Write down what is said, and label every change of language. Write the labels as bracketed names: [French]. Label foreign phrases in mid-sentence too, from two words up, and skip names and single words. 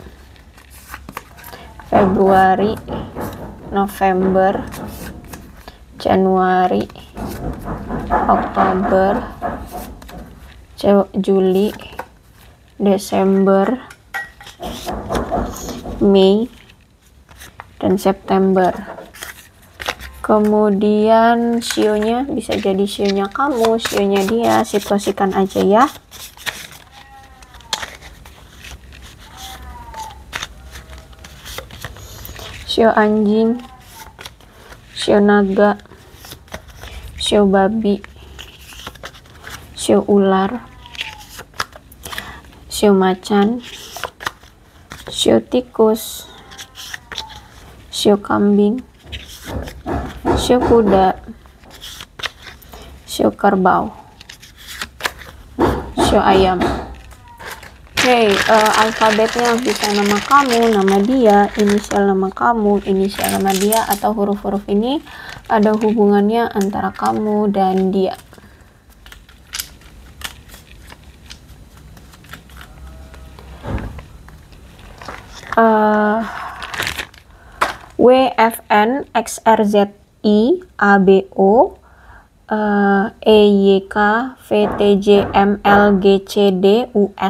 [Indonesian] Februari, November, Januari, Oktober, Juli, Desember, Mei, dan September. Kemudian sionya bisa jadi sionya kamu, sionya dia, situasikan aja ya. Sio anjing, sio naga, sio babi, sio ular, sio macan, sio tikus, sio kambing, sio kuda, sio kerbau, sio ayam. Oke, alfabetnya bisa nama kamu, nama dia, inisial nama kamu, inisial nama dia, atau huruf-huruf ini ada hubungannya antara kamu dan dia. WFN XRZI ABO EYK VTJ MLGCD US.